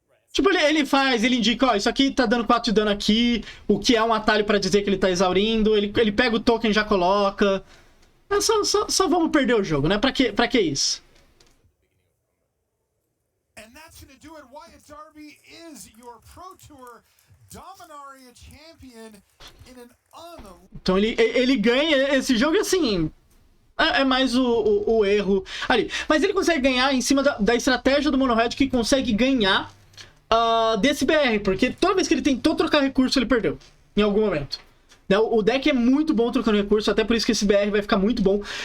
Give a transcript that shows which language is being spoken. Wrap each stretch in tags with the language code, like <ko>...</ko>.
<pt>Tipo, ele indica, ó, isso aqui tá dando 4 de dano aqui, o que é um atalho pra dizer que ele tá exaurindo, ele pega o token e já coloca. É só vamos perder o jogo, né? Pra que isso?</pt> <en>And that's gonna do it. Wyatt Darby is your Pro Tour Dominaria champion in an</en> <pt>Então ele ganha esse jogo assim. É mais o erro ali. Mas ele consegue ganhar em cima da estratégia do Mono Red, que consegue ganhar desse BR. Porque toda vez que ele tentou trocar recurso, ele perdeu. Em algum momento. O deck é muito bom trocando recurso, até por isso que esse BR vai ficar muito bom.</pt>